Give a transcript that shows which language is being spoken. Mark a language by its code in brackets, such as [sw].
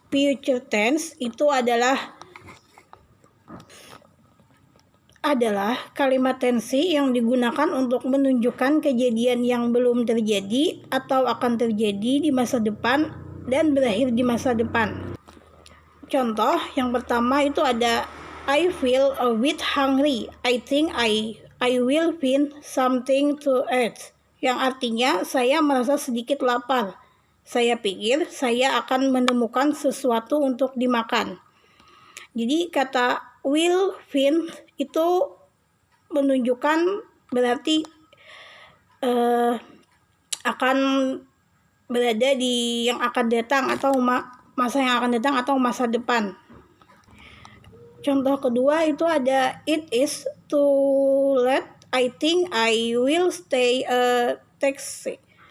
[id] future tense itu adalah kalimat tensi yang digunakan untuk menunjukkan kejadian yang belum terjadi atau akan terjadi di masa depan dan berakhir di masa depan. Contoh yang pertama itu ada [en] I feel a bit hungry. I think I will find something to eat. [id] Yang artinya saya merasa sedikit lapar. Saya pikir saya akan menemukan sesuatu untuk dimakan. Jadi kata will find itu menunjukkan berarti akan berada di yang akan datang atau masa yang akan datang atau masa depan. Contoh kedua itu ada [en] it is too late. I think I will stay a taxi.